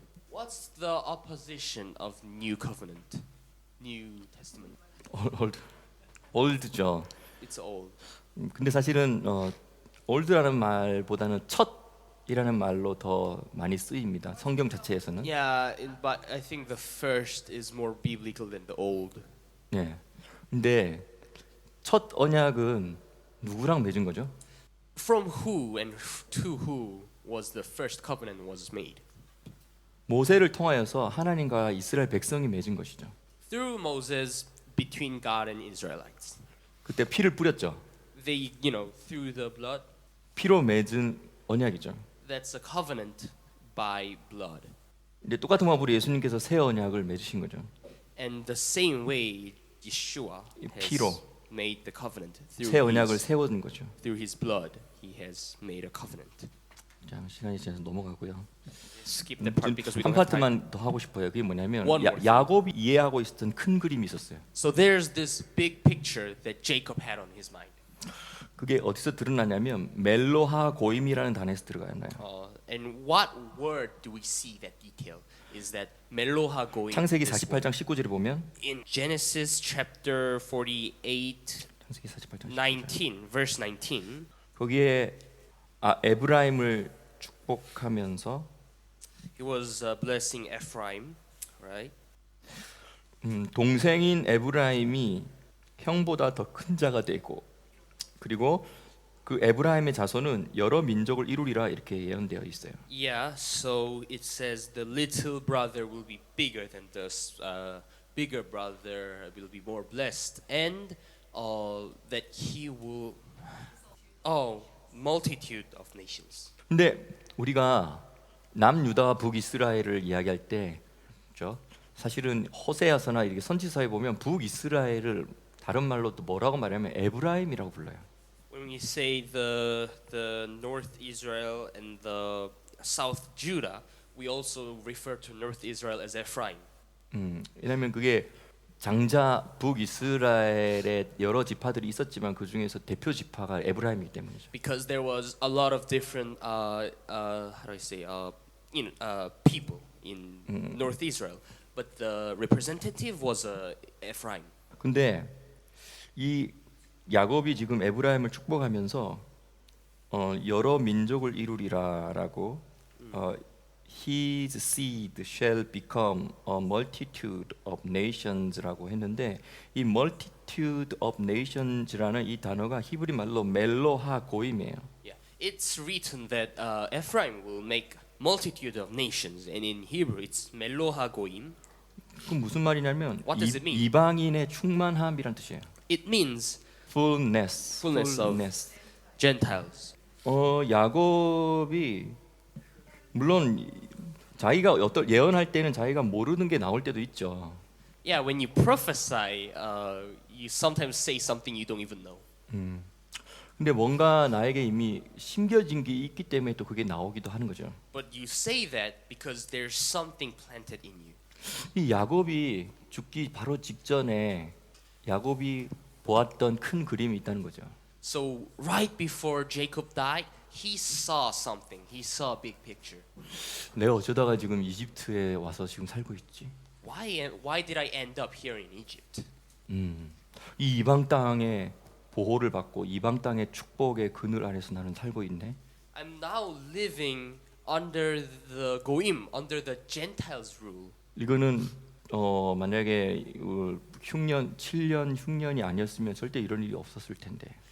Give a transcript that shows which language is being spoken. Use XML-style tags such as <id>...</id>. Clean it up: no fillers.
<en>What's the opposition of New Covenant, New Testament?</en> <ko>올드죠.</ko> <en>It's old.</en> <ko>근데 사실은 올드라는 말보다는 첫이라는 말로 더 많이 쓰입니다. 성경 자체에서는.</ko> <en>Yeah, but I think the first is more biblical than the old.</en> <ko>네. 근데 첫 언약은 누구랑 맺은 거죠?</ko> <en>From who and to who was the first covenant was made?</en> <ko>모세를 통하여서 하나님과 이스라엘 백성이 맺은 것이죠.</ko> <en>Through Moses, between God and Israelites.</en> <ko>그때 피를 뿌렸죠.</ko> <en>They, through the blood.</en> <ko>피로 맺은 언약이죠.</ko> <en>That's a covenant by blood.</en> <ko>근데 똑같은 방법으로 예수님께서 새 언약을 맺으신 거죠.</ko> <en>And the same way, Yeshua has</en> <ko>피로</ko> <en>made the covenant</en> <ko>새 언약을 세워준 거죠.</ko> <en>through his blood. He has made a covenant.</en> <ko>자, 시간이 지나서 넘어가고요.</ko> <en>Skip that part because we</en> <ko>한</ko> <en>don't have time.</en> <ko>파트만 더 하고 싶어요. 그게 뭐냐면</ko> <en>One more thing.</en> <ko>야곱이 이해하고 있었던 큰 그림이 있었어요.</ko> <en>So there's this big picture that Jacob had on his mind.</en> <ko>그게 어디서 드러나냐면 멜로하 고임이라는 단어에서 드러나요.</ko> <en>And what word do we see that detail? Is that Meloha goim?</en> <ko>창세기 48장 19절에 보면</ko> <en>In Genesis chapter 48,</en> <ko>창세기 48장</ko> <en>19, verse 19,</en> <ko>거기에 에브라임을 축복하면서</ko> <en>he was blessing Ephraim, right?</en> <ko>동생인 에브라임이 형보다 더 큰 자가 되고 그리고 그 에브라임의 자손은 여러 민족을 이루리라 이렇게 예언되어 있어요.</ko> <en>Yeah, so it says the little brother will be bigger than the bigger brother will be more blessed, and that he will, multitude of nations.</en> <ko>근데 우리가 남유다와 북이스라엘을 이야기할 때, 그렇죠? 사실은 호세아서나 이렇게 선지서에 보면 북이스라엘을 다른 말로 또 뭐라고 말하면 에브라임이라고 불러요.</ko> <en>When we say the North Israel and the South Judah, we also refer to North Israel as Ephraim.</en> <ko>왜냐하면 그게 장자 북이스라엘의 여러 지파들이 있었지만 그 중에서 대표 지파가 에브라임이기 때문이죠.</ko> <en>Because there was a lot of different how do I say people in North Israel, but the representative was Ephraim.</en> <ko>근데 이 야곱이 지금 에브라임을 축복하면서 여러 민족을 이루리라라고</ko> <en>His seed shall become a multitude of nations</en> <ko>라고 했는데 이</ko> <en>multitude of nations</en> <ko>라는 이 단어가 히브리 말로 멜로하 고임이에요.</ko> <en>Yeah, it's written that Ephraim will make multitude of nations, and in Hebrew it's Meloha Goim.</en> <ko>그 무슨 말이냐면</ko> <en>What does it mean?</en> <ko>이방인의 충만함이란 뜻이에요.</ko> <en>It means Fullness. Fullness of Gentiles.</en> <ko>야곱이 물론 자기가 어떤 예언할 때는 자기가 모르는 게 나올 때도 있죠.</ko> <en>Yeah, when you prophesy, you sometimes say something you don't even know.</en> <ko>근데 뭔가 나에게 이미 심겨진 게 있기 때문에 또 그게 나오기도 하는 거죠.</ko> <en>But you say that because there's something planted in you.</en> <ko>이 야곱이 죽기 바로 직전에 야곱이 보았던 큰 그림이 있다는 거죠.</ko> <en>So right before Jacob died, he saw something. He saw a big picture.</en> <ko>내가 어쩌다가 지금 이집트에 와서 지금 살고 있지?</ko> <en>Why did I end up here in Egypt?</en> <ko>이 이방 땅의 보호를 받고 이방 땅의 축복의 그늘 아래서 나는 살고 있네.</ko> <en>I'm now living under the goim, under the Gentiles' rule.</en> <ko>이거는 만약에 흉년 7년 흉년이 아니었으면 절대 이런 일이 없었을 텐데.</ko>